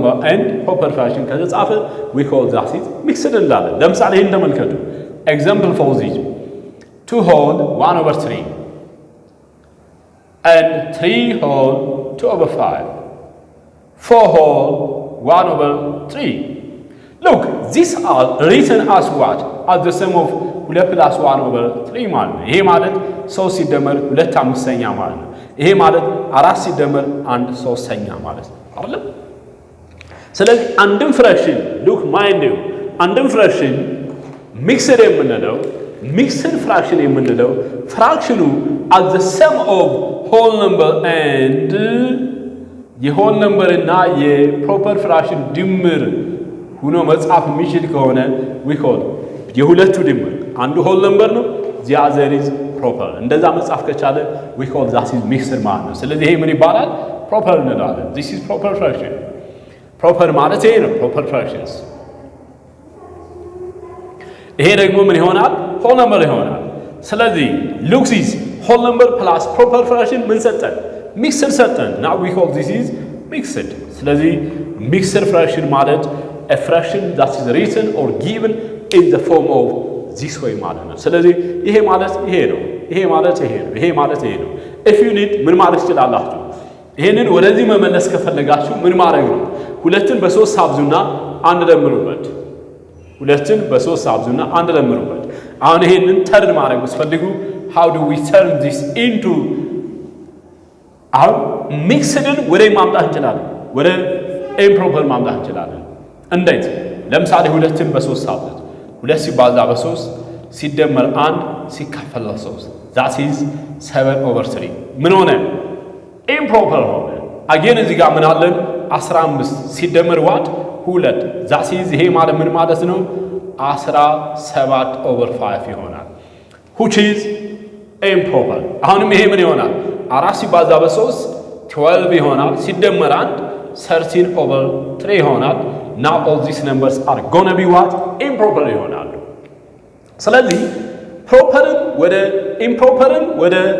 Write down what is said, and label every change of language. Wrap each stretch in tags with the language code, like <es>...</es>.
<en>and proper fraction</en> <am>ከተጻፈ</am> <en>we call that is mixed</en> <am>እንላለን። ለምሳሌ ይሄን ተመልከቱ።</am> <en>example for this 2 whole 1/3 and 3 whole 2/5 4 whole 1/3 look these are written as what? as the sum of 2 plus 1/3</en> <am>ማለት ነው። ይሄ ማለት 3 ሲደመር 2 5ኛ ማለት ነው። ይሄ ማለት 4 ሲደመር 1 3ኛ ማለት ነው አይደል? ስለዚህ አንድም ፍራክሽን ሉክ ማይንድ ዩ አንድም ፍራክሽን ሚክስድ የምንለው ሚክስድ ፍራክሽን የምንለው ፍራክሽኑ</am> <en>as the sum of whole number and</en> <am>የሆል ነምበር እና የፕሮፐር ፍራክሽን ድምር ሆኖ መጻፍ የሚችል ከሆነ we call የሁለቱ ድምር አንዱ ሆል ነምበር ነው</am> <en>the other is proper</en> <am>እንደዛ መጻፍ ከቻለ we call that is mixed ማለት ነው። ስለዚህ ይሄ ምን ይባላል?</am> <en>proper እንላለን። this is proper fraction proper ማለት ይሄ ነው proper fractions።</en> <am>ይሄ ደግሞ ምን ይሆናል?</am> <en>whole number ይሆናል። ስለዚህ look this whole number plus proper fraction</en> <am>ምን ሰጠን?</am> <en>mixed ሰጠን። now we call this is mixed። ስለዚህ mixed fraction ማለት a fraction that is written or given in the form of this way ማለት ነው።</en> <am>ስለዚህ ይሄ ማለት ይሄ ነው፣ ይሄ ማለት ይሄ ነው፣ ይሄ ማለት ይሄ ነው።</am> <en>if you need</en> <am>ምን ማለት ትችላላችሁ? ይሄንን ወደዚህ መመለስ ከፈለጋችሁ ምን ማድረግ ነው? ሁለትን በ3 አብዙና አንድ ደምሩበት። ሁለትን በ3 አብዙና አንድ ደምሩበት። አሁን ይሄንን ተርን ማድረግ ብትፈልጉ</am> <en>how do we turn this into</en> <am>አሁን ሚክስድን ወደ ማምጣት እንችላለን፣ ወደ ኢምፕሮፐር ማምጣት እንችላለን። እንዴት? ለምሳሌ ሁለትን በ3 አብዙት። 2 ሲባዛ በ3 ሲደመር 1 ሲካፈል ለ3</am> <en>that is 7/3</en> <am>ምን ሆነ? ኢምፕሮፐር ሆነ። again እዚህ ጋር ምን አለን 15 ሲደመር what 2 that is ይሄ ማለት ምን ማለት ነው 17/5 ይሆናል</am> <en>which is improper</en> <am>አሁንም ይሄ ምን ይሆናል 4 ሲባዛ በ3 12 ይሆናል ሲደመር 1 13/3 ይሆናል</am> <en>now all these numbers are gonna be what improper</en> <am>ይሆናሉ ስለዚህ ፕሮፐርን ወደ ኢምፕሮፐርን ወደ</am>